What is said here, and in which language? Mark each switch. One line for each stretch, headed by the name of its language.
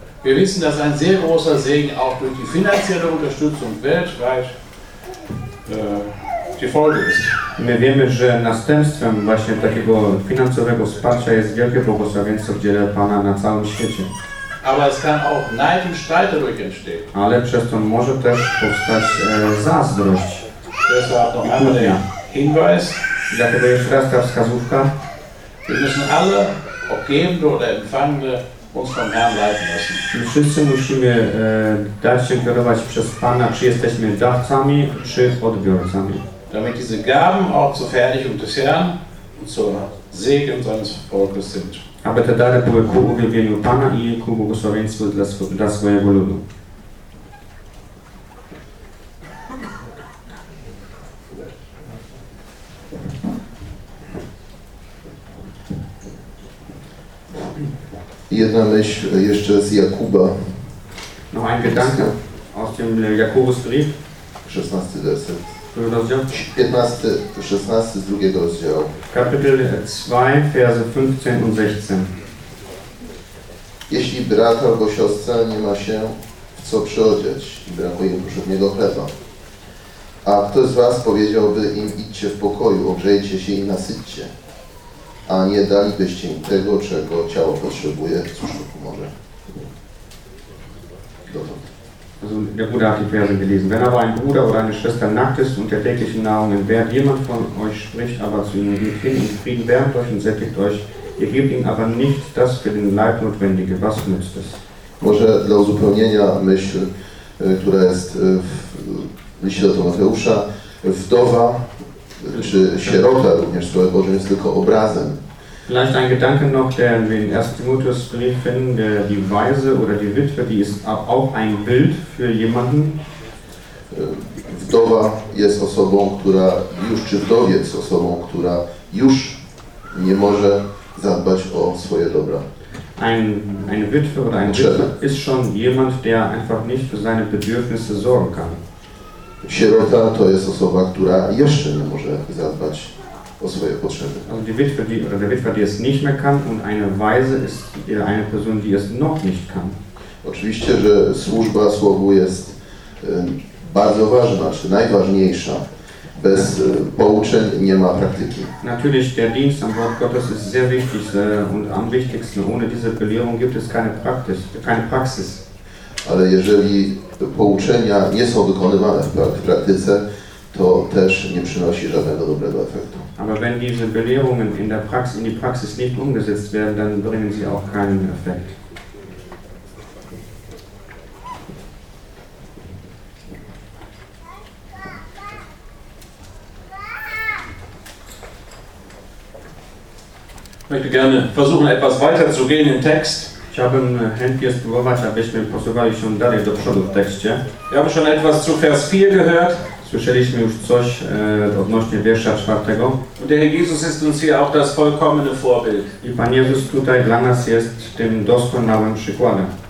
German: Wir wissen, dass ein sehr großer Segen auch durch die finanzielle Unterstützung weltweit die Folge ist.
Polish: My wiemy, że następstwem właśnie takiego finansowego wsparcia jest wielkie błogosławieństwo w dziele Pana na całym świecie.
German: Aber es kann auch Neid und Streit dadurch entstehen.
Polish: Ale przez to może też powstać zazdrość.
German: Deshalb noch einmal der Hinweis.
Polish: Dlatego jeszcze raz ta wskazówka.
German: Wir müssen alle, ob Gebende oder Empfangende, uns vom Herrn leiten lassen.
Polish: My wszyscy musimy dać się kierować przez Pana, czy jesteśmy dawcami, czy odbiorcami.
German: Damit diese Gaben auch zur Verherrlichung des Herrn und zur Segen seines Volkes sind.
Polish: Aby te dary były ku uwielbieniu Pana i ku błogosławieństwu dla swojego ludu. Jedna myśl jeszcze z Jakuba.
German: No, ein Gedanke aus dem Jakubusbrief.
Polish: 16 werset. Który rozdział? 15, 16 z drugiego rozdziału.
German: Kapitel 2, verse 15 und 16.
Polish: Jeśli brat albo siostra nie ma się w co przyodzieć i brakuje poprzedniego chleba, a kto z was powiedziałby im idźcie w pokoju, ogrzejcie się i nasyćcie, a nie dalibyście im tego, czego ciało potrzebuje, cóż to pomoże?
German: Also der Bruder hat die Verse gelesen. Wenn aber ein Bruder oder eine Schwester nackt ist und der täglichen Nahrung entbehrt, jemand von euch spricht aber zu ihnen, geht hin in Frieden, wärmt euch und sättigt euch, ihr gebt ihm aber nicht das für den Leib Notwendige. Was nützt es?
Polish: Może dla uzupełnienia myśl, która jest w liście do Tymoteusza, wdowa czy sierota również, Słowo Boże jest tylko obrazem.
German: Vielleicht ein Gedanke noch, der in den 1. Timotheusbrief finden, der die Waise oder die Witwe, die ist auch ein Bild für jemanden.
Polish: Wdowa jest osobą, która już, czy wdowiec osobą, która już nie może zadbać o swoje dobra.
German: Eine Witwe oder ein Witwer ist schon jemand, der einfach nicht für seine Bedürfnisse sorgen kann.
Polish: Sierota to jest osoba, która jeszcze nie może zadbać o swoje potrzeby.
German: Also die Witwe, die es nicht mehr kann und eine Waise ist eine Person, die es noch nicht kann.
Polish: Oczywiście, że służba Słowu jest bardzo ważna, czy najważniejsza. Bez pouczeń nie ma praktyki.
German: Natürlich, der Dienst am Wort Gottes ist sehr wichtig und am wichtigsten. Ohne diese Belehrung gibt es keine Praxis.
Polish: Ale jeżeli pouczenia nie są wykonywane w praktyce, to też nie przynosi żadnego dobrego efektu.
German: Aber wenn diese Belehrungen in der Praxis, in die Praxis nicht umgesetzt werden, dann bringen sie auch keinen Effekt. Ich möchte gerne versuchen, etwas weiter zu gehen im Text.
Polish: Chciałbym chętnie spróbować, abyśmy posuwali się dalej do przodu w tekście.
German: Wir haben schon etwas zu Vers 4 gehört.
Polish: Słyszeliśmy już coś odnośnie wiersza czwartego.
German: Und der Herr Jesus ist uns hier auch das vollkommene Vorbild.
Polish: I Pan Jezus tutaj dla nas jest tym doskonałym przykładem.